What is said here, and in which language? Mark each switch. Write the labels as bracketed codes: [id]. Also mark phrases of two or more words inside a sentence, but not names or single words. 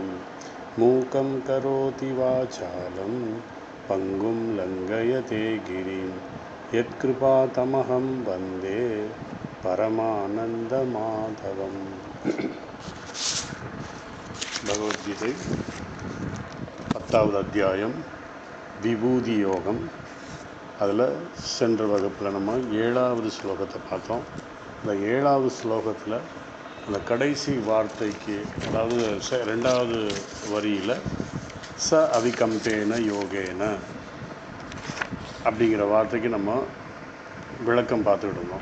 [sa] मूकं करोति वाचालं पङ्गुं लङ्घयते गिरिं यत्कृपातमहं वन्दे परमानन्दमाधवम्। [ta] भगवद्गीதை 10வது அத்தியாயம் விபூதி யோகம். அதில் சென்ற வகுப்பில் நம்ம 7வது ஸ்லோகத்தை பார்த்தோம். இந்த 7வது ஸ்லோகத்தில் அந்த கடைசி வார்த்தைக்கு, அதாவது 2வது வரியில் [sa] स अविकम्पेन योगेन [ta] அப்படிங்கிற வார்த்தைக்கு நம்ம விளக்கம் பார்த்துக்கிட்டு இருந்தோம்.